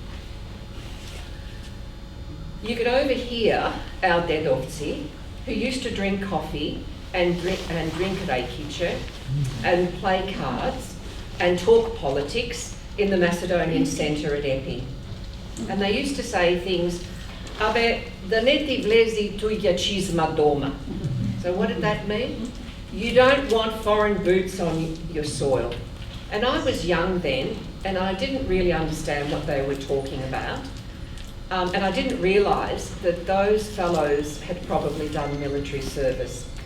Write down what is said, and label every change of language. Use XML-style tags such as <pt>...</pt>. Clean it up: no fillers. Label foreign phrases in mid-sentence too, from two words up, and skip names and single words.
<en>You could overhear our dedovci, who used to drink coffee and drink rekice and play cards and talk politics in the Macedonian centre at Epi. And they used to say things, "Abe,</en> <mk>да не ти влези туѓа чизма дома."</mk> <en>So what did that mean? You don't want foreign boots on your soil. And I was young then, and I didn't really understand what they were talking about. And I didn't realise that those fellows had probably done military service.</en>